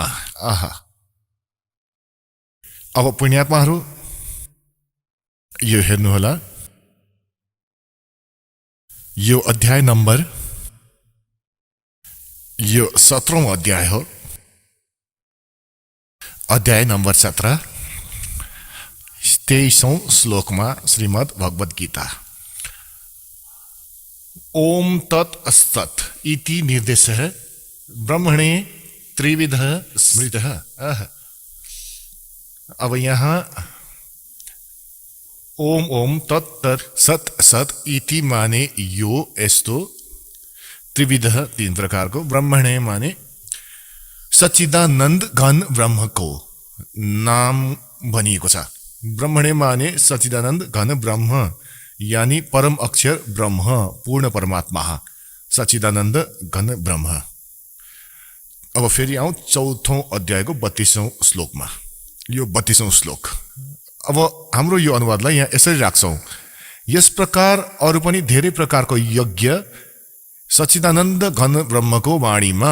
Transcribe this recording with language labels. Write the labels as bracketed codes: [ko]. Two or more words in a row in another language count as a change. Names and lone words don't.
[ne] आहा, अब पुण्यात्माहरू यो हेर्नुहोला, यो अध्याय नम्बर, यो 17औं अध्याय हो, अध्याय नम्बर 17, 23औं श्लोकमा श्रीमद् भगवत गीता। [sa] ओम तत् सत् इति निर्देशः ब्रह्मणे त्रिविधः स्मृतः। [ne] अब यहाँ [sa] ओम ओम तत् तत् सत् सत् इति [ne] माने यो यस्तो, त्रिविधः तीन प्रकारको, ब्रह्मणे माने सच्चिदानन्द घन ब्रह्मको नाम भनिएको छ। ब्रह्मणे माने सच्चिदानन्द घन ब्रह्म, यानी परम अक्षर ब्रह्म, पूर्ण परमात्मा, सच्चिदानन्द घन ब्रह्म। अब फेरि आउँ 4औं अध्यायको 32औं श्लोकमा। यो 32औं श्लोक। अब हाम्रो यो अनुवादलाई यहाँ यसरी राख्छौं, यस प्रकार अरू पनि धेरै प्रकारको यज्ञ सच्चिदानन्द घन ब्रह्मको वाणीमा।